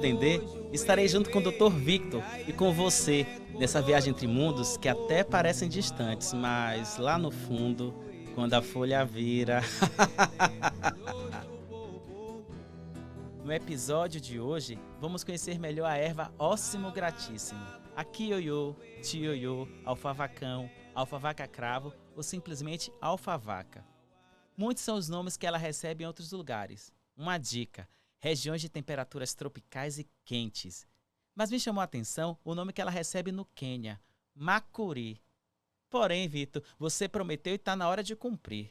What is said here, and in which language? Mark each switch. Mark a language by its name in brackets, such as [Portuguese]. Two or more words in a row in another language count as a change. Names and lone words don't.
[Portuguese] Dendê, estarei junto com o Dr. Victor e com você nessa viagem entre mundos que até parecem distantes, mas lá no fundo, quando a folha vira... No episódio de hoje, vamos conhecer melhor a erva óssimo gratíssimo, a quiioiô, tioiô, alfavacão, alfavaca cravo ou simplesmente alfavaca. Muitos são os nomes que ela recebe em outros lugares. Uma dica, regiões de temperaturas tropicais e quentes. Mas me chamou a atenção o nome que ela recebe no Quênia, macuri. Porém, Vitor, você prometeu e está na hora de cumprir.